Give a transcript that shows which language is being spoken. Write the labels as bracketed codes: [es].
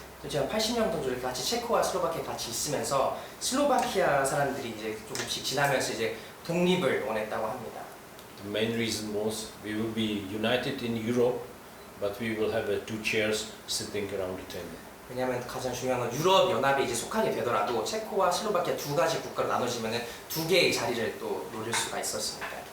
[ko] 제가 80년도 이렇게 같이 체코와 슬로바키아 같이 있으면서 슬로바키아 사람들이 이제 조금씩 지나면서 이제 독립을 원했다고 합니다. [en] The main reason was we will be united in Europe, but we will have two chairs sitting around the table. [ko] 왜냐하면 가장 중요한 건 유럽 연합에 이제 속하게 되더라도 체코와 슬로바키아 두 가지 국가로 나눠지면은 두 개의 자리를 또 노릴 수가 있었습니다.